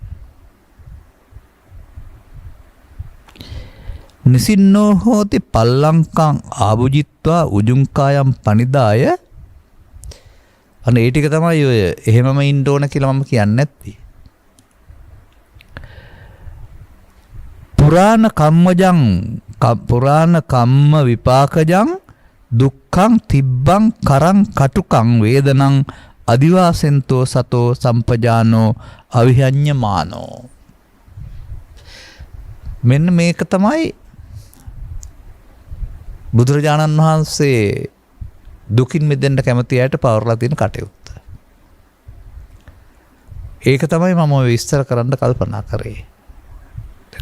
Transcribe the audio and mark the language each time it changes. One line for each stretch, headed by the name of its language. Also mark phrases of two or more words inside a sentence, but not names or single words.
Pali: නිසින්නෝ හෝති පල්ලංකං ආභුජිත්වා උජුංකායම් පනිදාය.
Sinhala: අනේ ඒ ටික තමයි ඔය එහෙමම ඉන්න ඕන කියලා මම කියන්නේ නැත්තේ.
Pali: පුරාණ කම්ම විපාකජං දුක්ඛං තිබ්බං කරං කටුකං වේදනං අදිවාසෙන්තෝ සතෝ සම්පජානෝ අවිහඤ්ඤමානෝ.
Sinhala: මෙන්න මේක තමයි බුදුරජාණන් වහන්සේ දුකින් මිදෙන්න කැමති අයට පවර්ලා තියෙන කටයුත්ත. ඒක තමයි මම විස්තර කරන්න කල්පනා කරේ.